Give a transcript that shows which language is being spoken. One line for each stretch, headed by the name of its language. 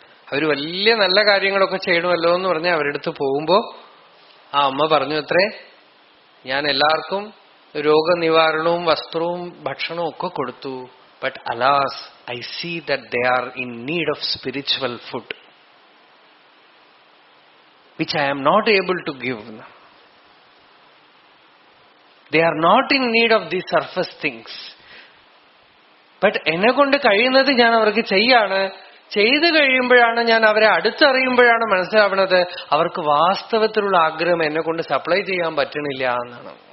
Malayalam: അവര് വലിയ നല്ല കാര്യങ്ങളൊക്കെ ചെയ്യണമല്ലോ എന്ന് പറഞ്ഞ് അവരുടെ അടുത്ത് പോകുമ്പോ ആ അമ്മ പറഞ്ഞു അത്രേ, ഞാൻ എല്ലാവർക്കും രോഗനിവാരണവും വസ്ത്രവും ഭക്ഷണവും ഒക്കെ കൊടുത്തു.
English: But alas, I see that they are in need of spiritual food, which I am not able to give. They are not in need of these surface things.
Malayalam: But എന്നെ കൊണ്ട് കഴിയുന്നത് ഞാൻ അവർക്ക് ചെയ്യാണ്. ചെയ്തു കഴിയുമ്പോഴാണ്, ഞാൻ അവരെ അടുത്തറിയുമ്പോഴാണ് മനസ്സിലാവുന്നത് അവർക്ക് വാസ്തവത്തിലുള്ള ആഗ്രഹം എന്നെ കൊണ്ട് സപ്ലൈ ചെയ്യാൻ പറ്റണില്ല എന്നാണ്.